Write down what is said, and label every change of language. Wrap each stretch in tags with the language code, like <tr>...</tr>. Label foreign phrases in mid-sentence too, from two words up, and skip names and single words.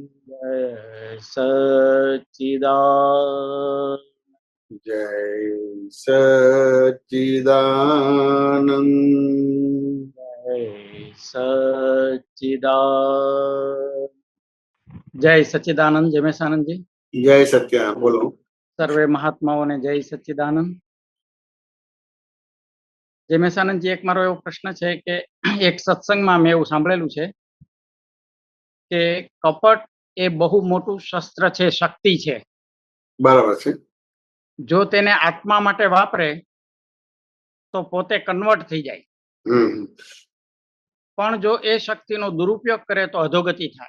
<hi>जय सच्चिदानंद जय सच्चिदानंद जय सच्चिदानंद जय सच्चिदानंद जमेशानंद जी जय सत्या बोलो सर्वे महात्माओं ने जय सच्चिदानंद।</hi> <gu>જમેશાનંદજી એક મારો એવો પ્રશ્ન છે કે એક સત્સંગમાં મેં એવું સાંભળેલું છે કે કપટ એ બહુ મોટું શસ્ત્ર છે, શક્તિ છે. બરાબર છે. જો તેને આત્મા માટે વાપરે તો પોતે કન્વર્ટ થઈ જાય, પણ જો એ શક્તિનો દુરુપયોગ કરે તો અધોગતિ થાય.</gu>